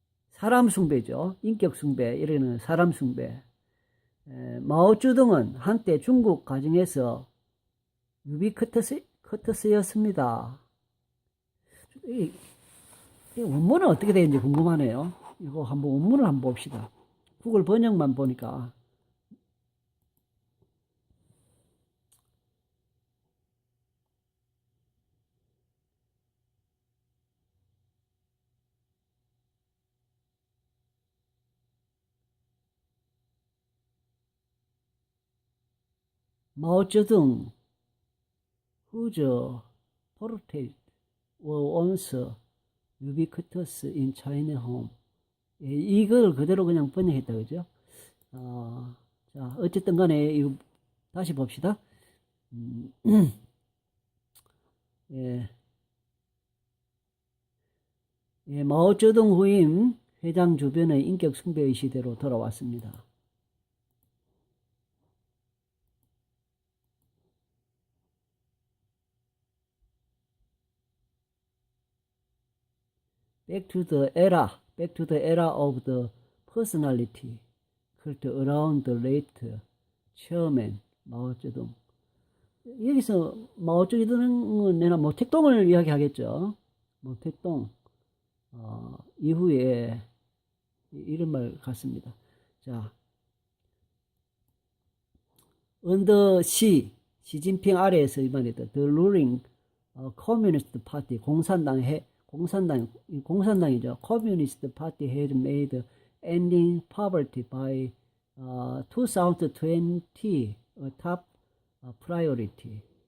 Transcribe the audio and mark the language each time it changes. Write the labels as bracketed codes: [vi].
[ko] 사람 숭배죠. 인격 숭배, 이러는 사람 숭배. 마오쩌둥은 한때 중국 가정에서 유비쿼터스였습니다. 이 원문은 어떻게 되는지 궁금하네요. 이거 한번 원문을 한번 봅시다. 구글 번역만 보니까 마오쩌둥 [en] whose portrait was once ubiquitous in China home. [ko] 예, 이걸 그대로 그냥 번역했다, 그죠? 자, 어쨌든 간에, 이거 다시 봅시다. 예. 예, 마오쩌둥 후임 회장 주변의 인격 숭배의 시대로 돌아왔습니다. [en] Back to the era of the personality cult around the late chairman 마오쩌둥. [ko] 여기서 마오쩌둥은 내가 모택동을 이야기하겠죠. 모택동 이후에 이런 말 같습니다. 자, under 시진핑 아래에서 이번에도 [en] the ruling communist party [ko] 공산당이죠. [en] Communist Party has made ending poverty by 2020 a top priority.